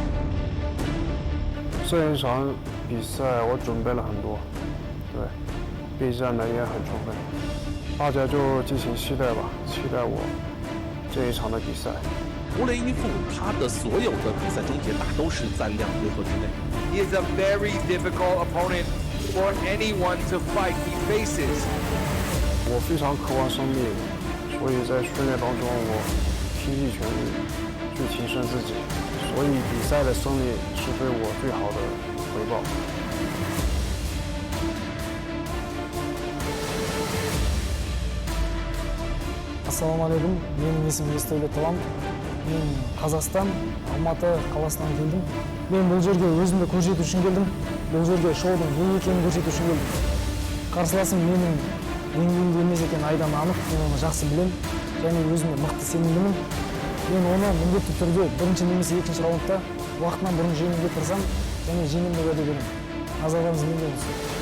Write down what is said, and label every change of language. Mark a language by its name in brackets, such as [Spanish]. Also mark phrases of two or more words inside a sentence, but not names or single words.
[Chinese] 这一场比赛我准备了很多，对，备战的也很充分，大家就敬请期待吧，期待我这一场的比赛。乌雷伊夫他的所有的比赛终结打都是在2回合之内。 [English] He is a very difficult opponent for anyone to fight he faces. [Chinese] 我非常渴望胜利，所以在训练当中我拼尽全力去提升自己。所以比赛的胜利是对我最好的回报。 [Kazakh] Ассалаумағалейкум, менің есімім Yesdaulet Talant. Мен Қазақстан, Алматы қаласынан келдім. Мен бұл жерге өзімді көрсету үшін келдім. Бұл жерге шоудың не екенін көрсету үшін келдім. Қарсыласым менің деңгейімде емес екені айдан анық, мен оны жақсы білемін. Және өзіме мықты сенімдімін. Мен оны міндетті түрде бірінші немесе екінші раундта уақытынан бұрын жеңуге тырысамын және жеңемін деп уәде беремін. Назарларыңыз менде болсын.